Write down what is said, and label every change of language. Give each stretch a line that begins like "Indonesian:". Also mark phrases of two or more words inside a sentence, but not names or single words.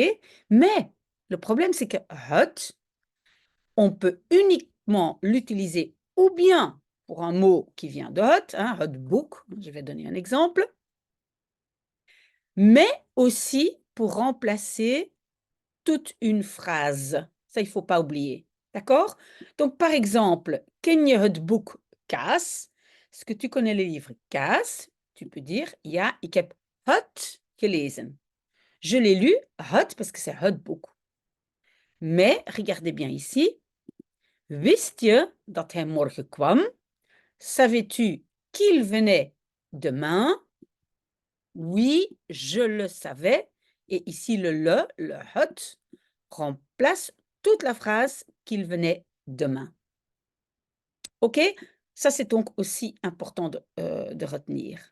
French: Mais le problème, c'est que hot, on peut uniquement l'utiliser ou bien pour un mot qui vient de hot, hein,
Dutch: hot book,
French: je vais donner un exemple, mais aussi pour remplacer toute une phrase. Ça, il ne faut pas oublier. D'accord? Donc, par exemple,
Dutch: ken je het boek Kaas?
French: Est-ce que tu connais le livre Kaas? Tu peux dire,
Dutch: ja, ik heb het gelezen.
French: Je l'ai lu, het, parce que c'est het boek. Mais, regardez bien ici,
Dutch: wist je dat hij morgen kwam?
French: Savais-tu qu'il venait demain? Oui, je le savais. Et ici, le het, remplace toute la phrase qu'il venait demain. OK? Ça, c'est donc aussi important de retenir.